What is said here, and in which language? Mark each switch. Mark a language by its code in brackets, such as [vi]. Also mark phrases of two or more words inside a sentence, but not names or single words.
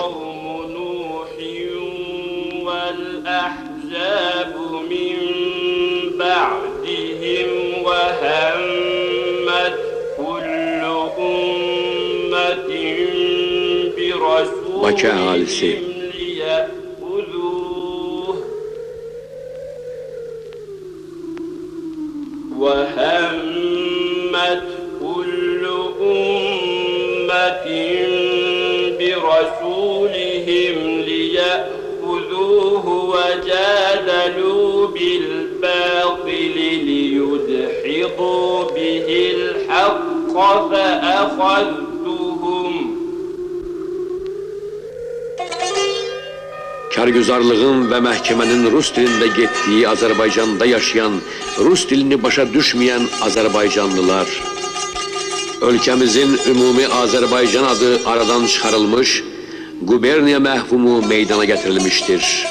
[az] Bakı əhalisi [ar] وهمت كل أمة برسولهم ليأخذوه وجادلوا بالباطل ليدحضوا به الحق فأخذتهم. [az] Kargüzarlığın və məhkəmənin Rus dilində getdiyi Azərbaycanda yaşayan, Rus dilini başa düşməyən Azərbaycanlılar, ölkəmizin ümumi Azərbaycan adı aradan çıxarılmış, quberniya məhvumu meydana gətirilmişdir.